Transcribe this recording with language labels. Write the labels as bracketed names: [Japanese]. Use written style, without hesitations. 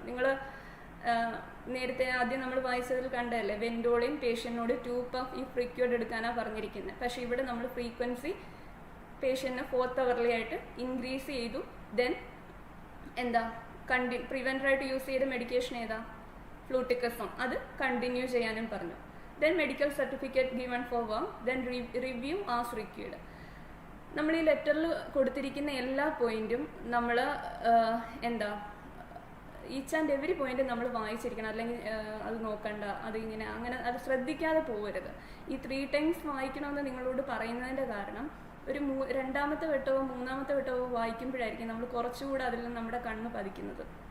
[Malayalam] നിങ്ങൾ നേരത്തെ ആദ്യം നമ്മൾ വായിച്ചതിൽ കണ്ടതല്ലേ, വെൻഡോളിൻ പേഷ്യൻറ്റിനോട് 2 puff ഈ ഫ്രീക്വഡ് എടുക്കാനാണ് പറഞ്ഞിരിക്കുന്നത്. പക്ഷേ ഇവിടെ നമ്മൾ ഫ്രീക്വൻസി പേഷ്യൻറ്റിന് 4th hourly ആയിട്ട് ഇൻക്രീസ് ചെയ്തു. ദെൻ എന്താ, പ്രിവെൻറ്ററായിട്ട് യൂസ് ചെയ്ത മെഡിക്കേഷൻ ഏതാ, ഫ്ലൂട്ടിക്കസോൺ, അത് കണ്ടിന്യൂ ചെയ്യാനും പറഞ്ഞു. [English] then medical certificate given for work, then review as required. [Malayalam] നമ്മൾ ഈ ലെറ്ററിൽ കൊടുത്തിരിക്കുന്ന എല്ലാ പോയിന്റും നമ്മൾ എന്താ, [English] each and every [Malayalam] പോയിന്റ് നമ്മൾ വായിച്ചിരിക്കണം, അല്ലെങ്കിൽ അത് നോക്കണ്ട, അതിങ്ങനെ അങ്ങനെ അത് ശ്രദ്ധിക്കാതെ പോകരുത്. ഈ 3 times വായിക്കണമെന്ന് നിങ്ങളോട് പറയുന്നതിൻ്റെ കാരണം, ഒരു രണ്ടാമത്തെ വട്ടമോ മൂന്നാമത്തെ വട്ടമോ വായിക്കുമ്പോഴായിരിക്കും നമ്മൾ കുറച്ചുകൂടെ അതിൽ നമ്മുടെ കണ്ണ് പതിക്കുന്നത്.